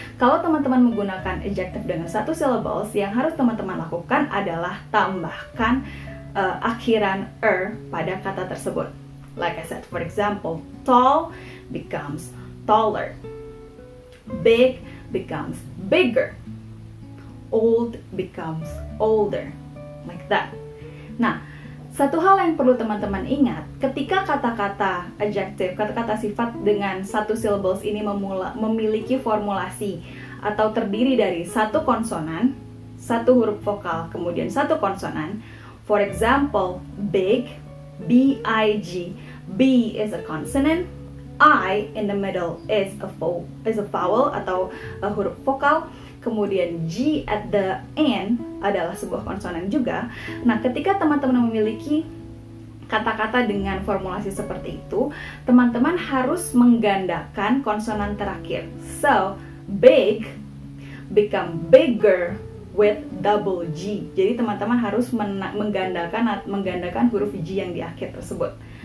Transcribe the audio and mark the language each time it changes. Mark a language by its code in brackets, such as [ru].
[id] Kalau teman-teman menggunakan adjective dengan satu syllables, yang harus teman-teman lakukan adalah tambahkan akhiran pada kata tersebut. [en] Like I said, for example, tall becomes taller, big becomes bigger, old becomes older, like that. [id] Nah, satu hal yang perlu teman-teman ingat, ketika kata-kata adjective, kata-kata sifat dengan satu syllables ini memiliki formulasi atau terdiri dari satu konsonan, satu huruf vokal, kemudian satu konsonan. [en] For example, big, B-I-G. B is a consonant, I in the middle is a vowel [id] atau huruf vokal, [en] kemudian G at the end [id] adalah sebuah konsonan juga. Nah, ketika teman-teman memiliki kata-kata dengan formulasi seperti itu, teman-teman harus menggandakan konsonan terakhir. [en] So, big become bigger with double G. [id] Jadi teman-teman harus menggandakan huruf G yang di akhir tersebut.